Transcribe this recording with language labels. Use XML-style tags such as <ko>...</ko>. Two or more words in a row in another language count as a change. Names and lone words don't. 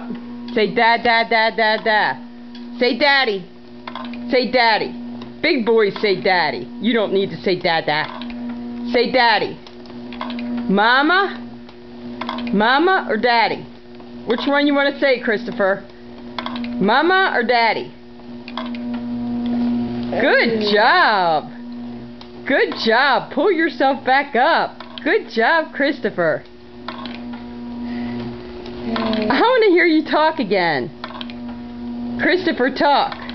<en>Say da, da, da, da, da. Say daddy. Say daddy. Big boys say daddy. You don't need to say dada. Say daddy. Mama? Mama or daddy? Which one you want to say, Christopher? Mama or daddy? Good job. Good job. Pull yourself back up. Good job, Christopher. I want to hear you talk again. Christopher, talk.</en>